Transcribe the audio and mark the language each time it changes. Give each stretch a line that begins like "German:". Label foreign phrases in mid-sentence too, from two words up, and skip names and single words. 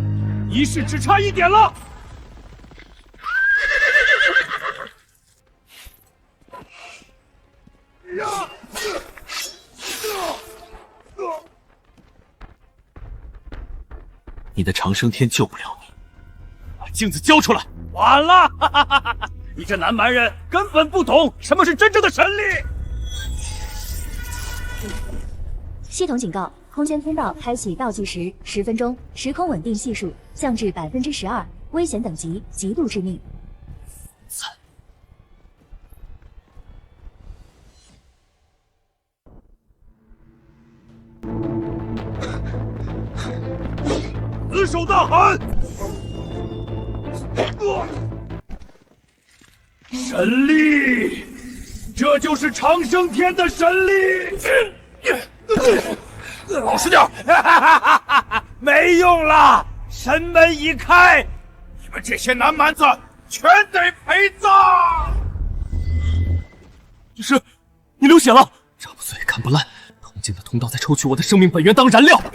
Chinese: 儀式只差一點了。你的長生天救不了你，把鏡子交出來！晚了，哈哈哈哈！你這南蠻人根本不懂什麼是真正的神力。系統警告：空間通道開啟倒計時10分鐘，時空穩定係數降至12%，危險等級極度致命。死守大汗！神力，這就是長生天的神力！老實點！沒用了，神門已開，你們這些南蠻子全得陪葬！是，你流血了，炸不碎，砍不爛，通進的通道在抽取我的生命本源當燃料。